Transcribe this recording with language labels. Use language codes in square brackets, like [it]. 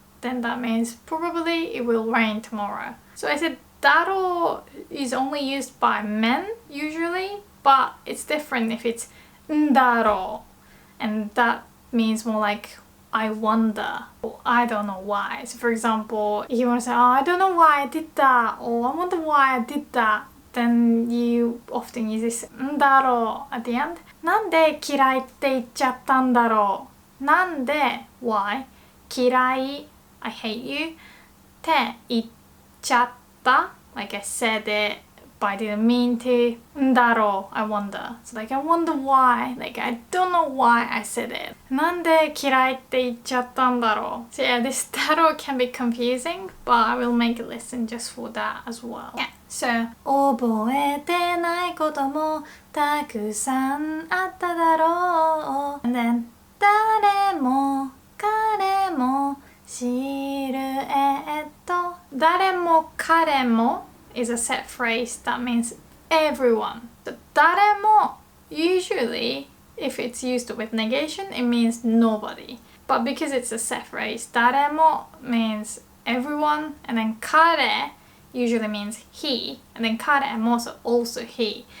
[en] Then that means probably it will rain tomorrow. So I said だろ is only used by men usually, but it's different if it's んだろ. And that means more like I wonder or I don't know why. So for example, if you want to say, oh, I don't know why I did that, or I wonder why I did that, then you often use this んだろ at the end. [ja] なんで嫌いって言っちゃったんだろう. [en] なんで why 嫌い I hate you [ja] って言っちゃった [en] like I said it but I didn't mean to. んだろう I wonder. So like I wonder why. Like I don't know why I said it. [ja] なんで嫌いって言っちゃったんだろう. [en] So yeah, this だろう can be confusing, but I will make a lesson just for that as well. Yeah. [ja] So 覚えてないこともたくさんあっただろう. And then 誰も彼もシルエット. [en] 誰も彼も is a set phrase that means everyone. So 誰も usually if it's used with negation it means nobody. But because it's a set phrase, 誰も means everyone, and then 彼 usually means he, and then 彼 も also he.